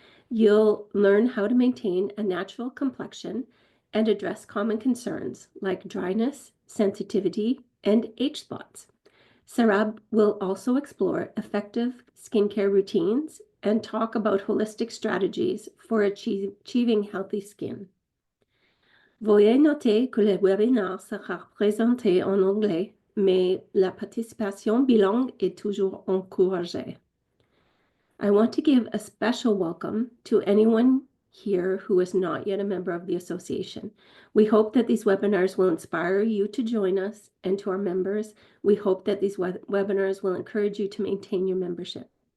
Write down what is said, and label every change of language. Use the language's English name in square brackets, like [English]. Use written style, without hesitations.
[English] You'll learn how to maintain a natural complexion and address common concerns like dryness, sensitivity, and age spots. Sarab will also explore effective skincare routines and talk about holistic strategies for achieving healthy skin. [French] Veuillez noter que le webinaire sera présenté en anglais, mais la participation bilingue est toujours encouragée. [English] I want to give a special welcome to anyone here who is not yet a member of the association. We hope that these webinars will inspire you to join us, and to our members, we hope that these webinars will encourage you to maintain your membership.